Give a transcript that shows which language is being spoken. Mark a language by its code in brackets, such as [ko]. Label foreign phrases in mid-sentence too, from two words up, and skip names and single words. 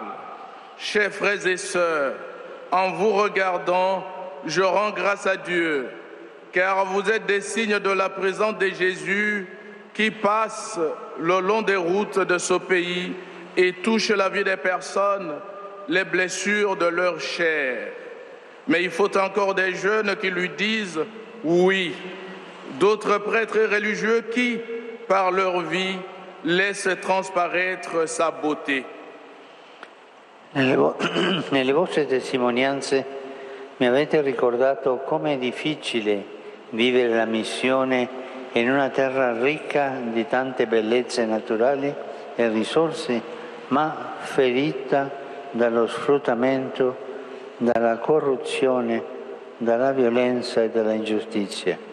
[fr] Chers frères et sœurs, en vous regardant, je rends grâce à Dieu, car vous êtes des signes de la présence de Jésus qui passe le long des routes de ce pays et touche la vie des personnes, les blessures de leur chair. Mais il faut encore des jeunes qui lui disent oui, d'autres prêtres religieux qui, par leur vie, laissent transparaître sa beauté. [it] Nelle vostre testimonianze mi avete ricordato come è difficile vivere la missione in una terra ricca di tante bellezze naturali e risorse, ma ferita dallo sfruttamento, dalla corruzione, dalla violenza e dalla ingiustizia.